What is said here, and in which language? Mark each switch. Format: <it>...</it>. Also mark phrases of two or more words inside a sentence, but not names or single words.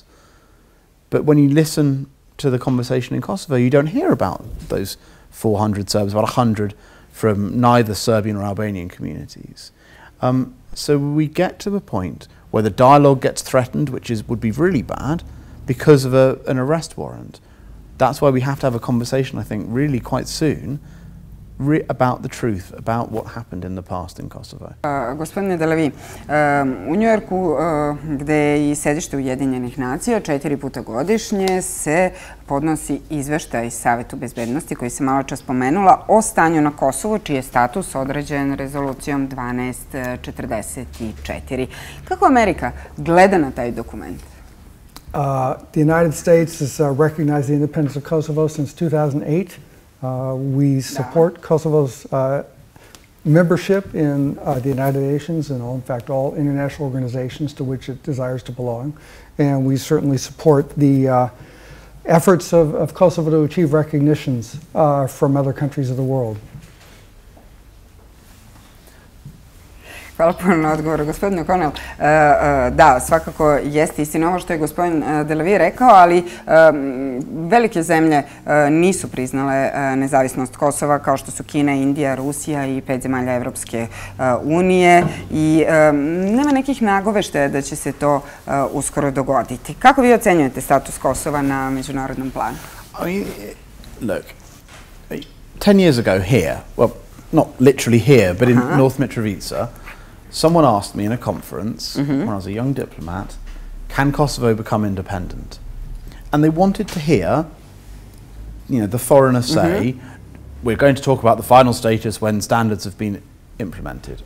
<en>But when you listen to the conversation in Kosovo, you don't hear about those 400 Serbs, about 100 from neither Serbian or Albanian communities. So we get to the point where the dialogue gets threatened, which would be really bad, because of an arrest warrant. That's why we have to have a conversation, I think, really quite soon, about the truth, about what happened in the past in Kosovo.</en> <sr>Gospodine Delavi, u Njujorku, gde je i sedište Ujedinjenih nacija, 4 puta godišnje se podnosi izveštaj Savetu bezbednosti koji se malo čas spomenula o stanju na Kosovu, čiji je status određen rezolucijom 1244. Kako Amerika gleda na taj dokument?</sr> <en>The United States has recognized the independence of Kosovo since 2008. We support Kosovo's membership in the United Nations and, in fact, all international organizations to which it desires to belong. And we certainly support the efforts of Kosovo to achieve recognitions from other countries of the world.</en> <sr>Hvala puno na odgovoru, gospodine O'Konel. Da, svakako jeste istina ovo što je gospodin Delavi rekao, ali velike zemlje nisu priznale nezavisnost Kosova, kao što su Kina, Indija, Rusija i 5 zemalja Evropske unije. I nema nekih nagoveštaja da će se to uskoro dogoditi. Kako vi ocenjujete status Kosova na međunarodnom planu?</sr> <en>Look, 10 years ago here, well, not literally here, but in North Mitrovica, someone asked me in a conference when I was a young diplomat, can Kosovo become independent? And they wanted to hear, the foreigner say, we're going to talk about the final status when standards have been implemented.</en>